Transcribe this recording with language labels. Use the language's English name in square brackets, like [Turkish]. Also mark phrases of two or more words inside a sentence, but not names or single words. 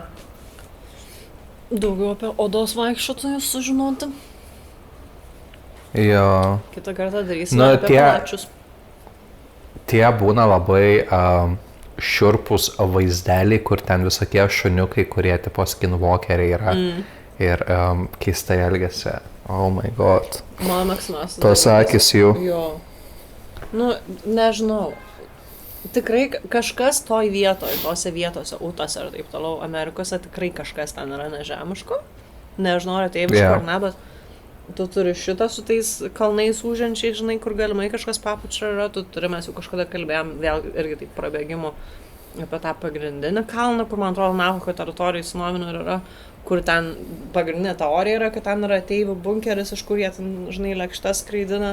[Lithuanian] Daugiau apie odos vaikščiotojus sužinoti. Jo. Kitą kartą darysime apie palačius. Tie būna labai šiurpus vaizdeliai, kur ten visokie šuniukai, kurie tipo skinwalkeriai yra ir keistai elgiasi. [English] Oh my god. [Lithuanian] Mano mėgstamiausias. Tos akys jų. Jo. Nu, nežinau. Tikrai kažkas toj vietoj, tose vietose, Utose ir taip toliau, Amerikose tikrai kažkas ten yra nežemiško. Nežinau, ar ateiviško ar ne, bet tu turi šitą su tais kalnais ūžiančiai, žinai, kur galimai kažkas papučia yra, tu turi, mes jau kažkada kalbėjom, vėl irgi taip prabėgimo apie tą pagrindinį kalną, kur man atrodo Navajo teritorijai Sinovino yra, kur ten pagrindinė teorija yra, kad ten yra ateivių bunkeris, iš kur jie ten, žinai, lėkštas skraidina.